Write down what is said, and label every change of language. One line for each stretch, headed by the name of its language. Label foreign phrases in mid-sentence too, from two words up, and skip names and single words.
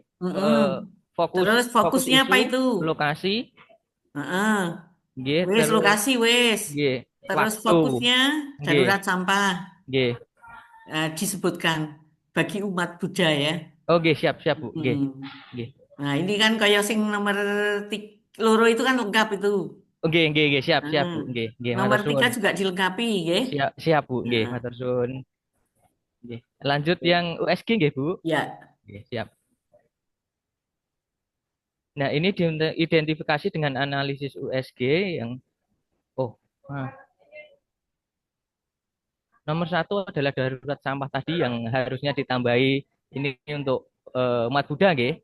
Indonesian: terus fokusnya isu, apa itu? Lokasi.
Javanese: Wes, lokasi wes.
Indonesian: Terus fokusnya darurat sampah. Disebutkan bagi umat Buddha ya. Oke, siap Bu. Nah, ini kan kayak sing nomor 3 loro itu kan lengkap itu. Oke, siap Bu. Nomor 3 juga dilengkapi, nggih.
Javanese: Siap Bu, nggih, matur suwun. Nggih.
Indonesian: Lanjut yang USG nggih, Bu? Ya. Nggih, siap. Nah, ini diidentifikasi dengan analisis USG yang nomor 1 adalah darurat sampah tadi yang harusnya ditambahi ini untuk umat Buddha, nggih.